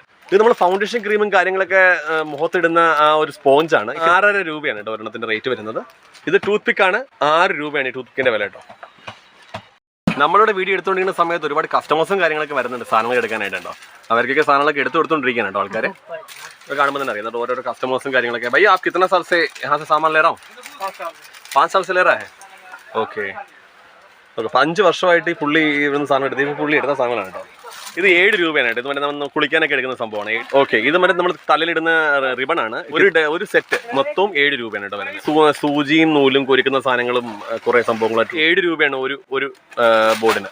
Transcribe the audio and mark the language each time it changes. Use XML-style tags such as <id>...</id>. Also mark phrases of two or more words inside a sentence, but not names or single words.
<ml>ഇത് നമ്മൾ</ml> <en>foundation cream</en> <ml>കാര്യങ്ങളൊക്കെ മുഖത്തിടുന്ന ആ ഒരു സ്പോഞ്ചാണ്. 6.5 രൂപയാണ് കേട്ടോ ഒരെണ്ണത്തിന്റെ റേറ്റ് വരുന്നത്. ഇത് ടൂത്ത് പിക്കാണ്. 6 രൂപയാണ് ഈ ടൂത്ത് പിക്കിന്റെ വില കേട്ടോ. നമ്മളുടെ വീഡിയോ എടുത്തുകൊണ്ടിരിക്കുന്ന സമയത്ത് ഒരുപാട് കസ്റ്റമേഴ്സും കാര്യങ്ങളൊക്കെ വരുന്നുണ്ട് സാധനങ്ങൾ എടുക്കാനായിട്ടുണ്ടോ. അവർക്കൊക്കെ സാധനങ്ങളൊക്കെ എടുത്തു കൊടുത്തോണ്ടിരിക്കുകയാണ് കേട്ടോ ആൾക്കാരെ. കാണുമ്പോൾ തന്നെ അറിയാം ഓരോരോ കസ്റ്റമേഴ്സും കാര്യങ്ങളൊക്കെ.</ml> <hi>ഭയ്യ आप कितना साल से यहाँ से सामान ले रहा हूँ? 5 साल से ले रहा है.</hi> <ml>ഓക്കെ, 5 വർഷമായിട്ട് ഈ പുള്ളി ഇവിടുന്ന് സാധനം എടുത്ത് ഇപ്പോൾ പുള്ളി എടുത്ത സാധനങ്ങളാണ് കേട്ടോ. ഇത് 7 രൂപയാണ് കേട്ടോ. ഇത് മറ്റേ നമ്മൾ കുളിക്കാനൊക്കെ എടുക്കുന്ന സംഭവമാണ്. ഓക്കെ, ഇത് മറ്റേ നമ്മൾ തലയിലിടുന്ന റിബൺ ആണ്. ഒരു സെറ്റ് മൊത്തവും 7 രൂപയാണ് കേട്ടോ വരുന്നത്. സൂചിയും നൂലും കൊരിക്കുന്ന സാധനങ്ങളും കുറേ സംഭവങ്ങളായിട്ട് 7 രൂപയാണ് ഒരു ബോർഡിന്.</ml>